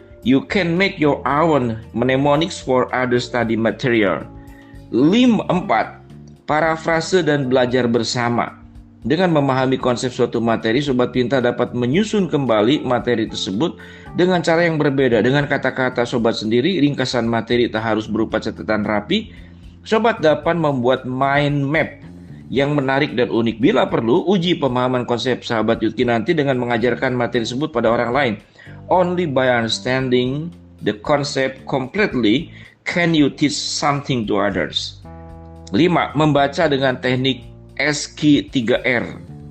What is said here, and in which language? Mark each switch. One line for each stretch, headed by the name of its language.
English: You can make your own mnemonics for other study material.
Indonesian: 4. Parafrase dan belajar bersama. Dengan memahami konsep suatu materi, sobat pintar dapat menyusun kembali materi tersebut dengan cara yang berbeda. Dengan kata-kata sobat sendiri, ringkasan materi tak harus berupa catatan rapi. Sobat dapat membuat mind map yang menarik dan unik. Bila perlu, uji pemahaman konsep sahabat Yudkin nanti dengan mengajarkan materi tersebut pada orang lain.
English: Only by understanding the concept completely can you teach something to others. 5.
Indonesian: Membaca dengan teknik SQ3R.